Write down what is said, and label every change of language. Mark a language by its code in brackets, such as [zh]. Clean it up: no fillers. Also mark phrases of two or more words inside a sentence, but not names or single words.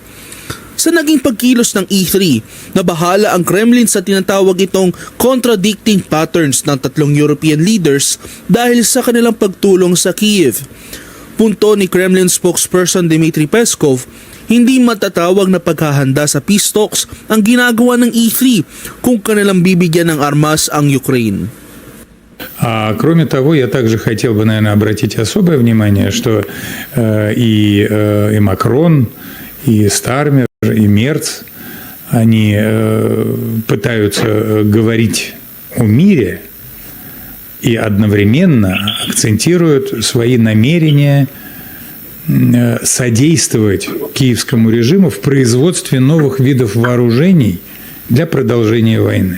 [tl] Sa naging pagkilos ng E3, nabahala ang Kremlin sa tinatawag itong [en] contradicting patterns [tl] ng tatlong [en] European leaders [tl] dahil sa kanilang pagtulong sa Kyiv. Punto ni Kremlin spokesperson Dmitry Peskov, hindi matatawag na paghahanda sa [en] peace talks [tl] ang ginagawa ng E3 kung kanilang bibigyan ng armas ang Ukraine. [ru] Кроме того, я также хотел бы, наверное, обратить особое внимание, что и Макрон, и Стармер, и Мерц, они пытаются говорить о мире и одновременно акцентируют свои намерения содействовать киевскому режиму в производстве новых видов вооружений для продолжения войны.